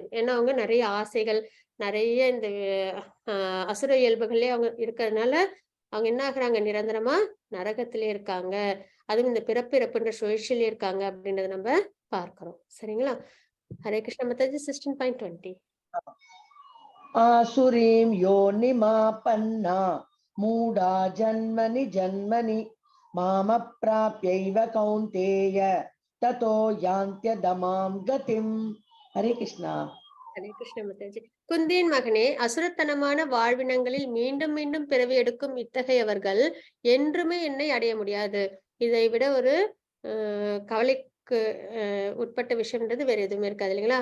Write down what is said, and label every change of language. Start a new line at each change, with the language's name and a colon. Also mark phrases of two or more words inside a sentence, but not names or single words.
Tamil: ஏன்னா அவங்க நிறைய ஆசைகள், நிறைய இந்த அசுர இயல்புகளே அவங்க இருக்கிறதுனால அவங்க என்ன ஆகுறாங்க, நிரந்தரமா நரகத்திலே இருக்காங்க. அதுவும் இந்த பிறப்பிறப்புன்ற சுழற்சியிலே இருக்காங்க அப்படின்றத நம்ம பார்க்கிறோம். சரிங்களா? ஹரே கிருஷ்ண மாதாஜி. 16.20.
Sanskrit: आसुरीं योनिमापन्ना मूढा जन्मनि जन्मनि मामप्राप्यैव कौन्तेय ततो यान्त्यधमां गतिम्. हरे कृष्णा.
Tamil: ஹரே கிருஷ்ண மாதாஜி. குந்தியின் மகனே, அசுரத்தனமான வாழ்வினங்களில் மீண்டும் மீண்டும் பிறவி எடுக்கும் இத்தகையவர்கள் என்றுமே என்னை அடைய முடியாது. இதை விட ஒரு கவலைக்கு உட்பட்ட விஷயம்ன்றது வேற எதுவுமே இருக்காது இல்லைங்களா.